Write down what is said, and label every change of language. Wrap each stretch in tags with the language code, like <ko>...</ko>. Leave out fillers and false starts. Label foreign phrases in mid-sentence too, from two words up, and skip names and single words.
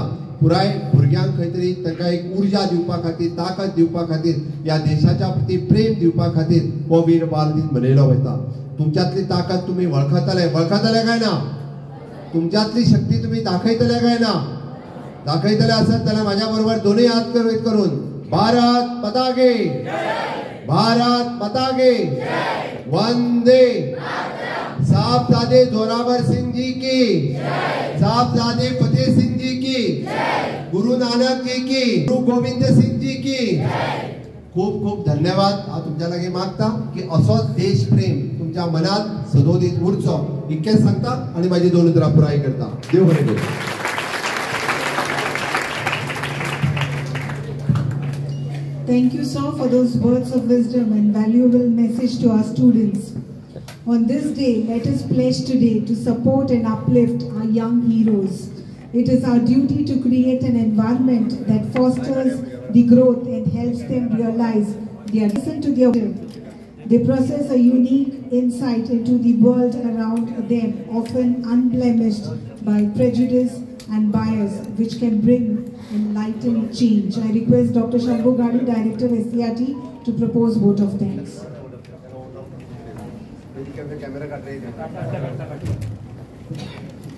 <kok>पुराय भुरग्यांक खंय तरी तांकां एक उर्जा दिवपा खातीर, ताकद दिवपा खातीर, या देशाच्या प्रती प्रेम दिवपा खातीर हो वीर बाल दिन मनयलो वयता. तुमच्यातली ताकद तुम्ही वळखतले काय ना? तुमच्यातली शक्ती तुम्ही दाखयतले काय ना? दाखयतले आसत जाल्यार म्हाज्या बरोबर दोन्ही हात करून</kok> <hi>भारत माता की भारत माता की वंदे साहबजादे जोरावर सिंह जी की, साहबजादे फतेह सिंह जी की, गुरु नानक जी की, गुरु गोविंद सिंह जी की.</hi> <kok>खूप खूप धन्यवाद. हांव तुमच्या लागीं मागता की असोच देश प्रेम तुमच्या मनात सदोदीत उरचो इतकेंच सांगता आणि माझी 2 उतरां पुराय करता. देव बरें करूं.</kok> <en>Thank you, sir, for those words of wisdom and valuable message to our students. On this day, let us pledge today to support and uplift our young heroes. It is our duty to create an environment that fosters the growth and helps them realize their listen to their will. They possess a unique insight into the world around them, often unblemished by prejudice and bias, which can bring enlightened change. I request Dr. Shambhu Gadi, Director SCRT, to propose vote of thanks.</en> <hi>कैमरा काट रही है.</hi>